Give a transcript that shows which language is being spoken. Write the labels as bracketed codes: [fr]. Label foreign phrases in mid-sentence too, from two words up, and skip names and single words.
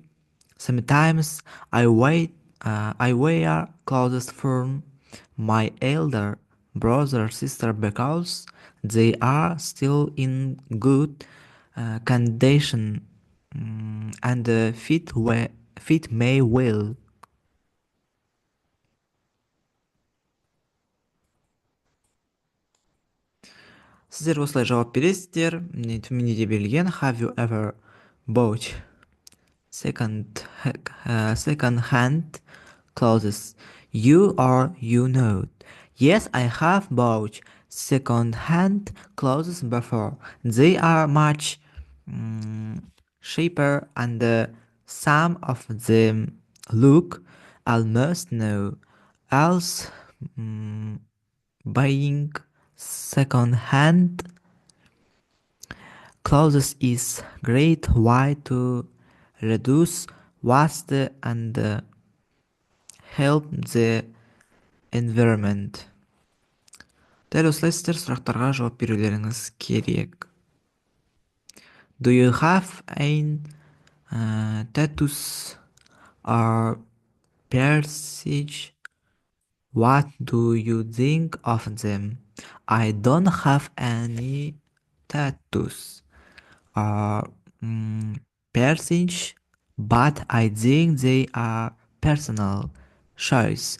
[en] Sometimes I wear clothes from my elder brother or sister because they are still in good condition and fit me well. [kk] Сіздер осылай жауап бересіздер. Міне төменде де берілген. [en] Have you ever bought second hand clothes? You know. Yes, I have bought second hand clothes before. They are much cheaper and some of them look almost new. Else, buying second hand clothes is great way to reduce waste and help the environment. [kk] Дәл осылай сіздер сұрақтарға жауап берулеріңіз керек. [en] Do you have any tattoos or piercings? What do you think of them? I don't have any tattoos or piercings, but I think they are personal choice.